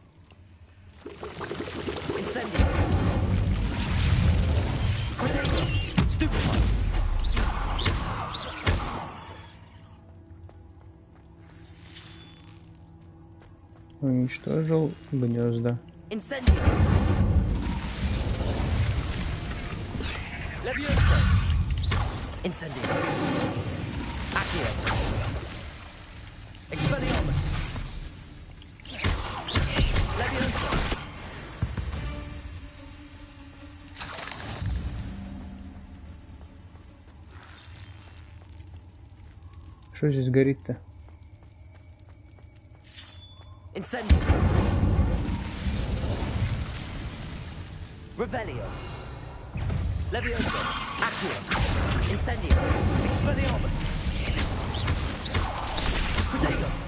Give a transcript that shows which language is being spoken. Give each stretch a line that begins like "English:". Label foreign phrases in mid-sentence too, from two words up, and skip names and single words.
Latin: Incendio! Potato! Stupefy!
Russian: Уничтожил гнезда.
Latin: Incendio! Leviosa! Incendio! Accio! Expelliarmus! Leviosa!
Russian: Что здесь горит-то?
Latin: Incendio! Revelio! Leviosa! Accio! Incendio! Expelliarmus! Potato!